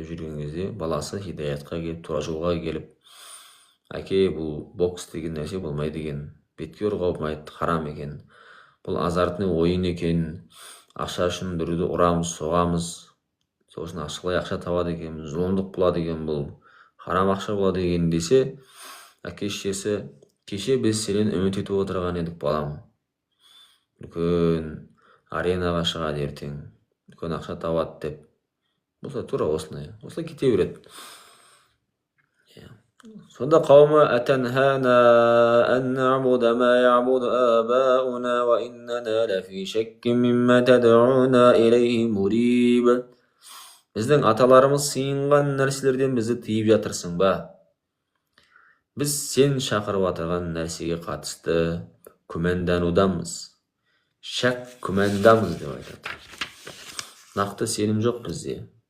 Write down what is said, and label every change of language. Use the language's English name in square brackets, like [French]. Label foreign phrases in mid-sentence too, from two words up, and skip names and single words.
[Kazakh] жүрген кезде, баласы хидаятқа келіп, тура жолға келіп: әке, бұл бокс деген нәрсе болмайды екен, бетке ұрғау болмайды, харам екен, бұл азартный ойын екен, ақша үшін біреуді ұрамыз, соғамыз, сосын ақшалай ақша табады екен, зұлымдық болады екен, бұл харам ақша болады екен десе, әке-шешесі: кеше біз сенен үміт етіп отырған едік балам, үлкен аренаға шығады ертең, үлкен ақша табады деп. Болса тура осылай кете береді. [Arabic] Сонда қауымы: أتنهانا أن نعبد ما يعبد آباؤنا وإننا لفي شك مما تدعونا إليه مريب. [Kazakh] Біздің аталарымыз сыйынған нәрселерден бізді тыйып жатырсың ба? Біз сен шақырып жатырған нәрсеге қатысты күмәнданудамыз, шәк күмәндамыз деп айтады. Нақты сенім жоқ бізде.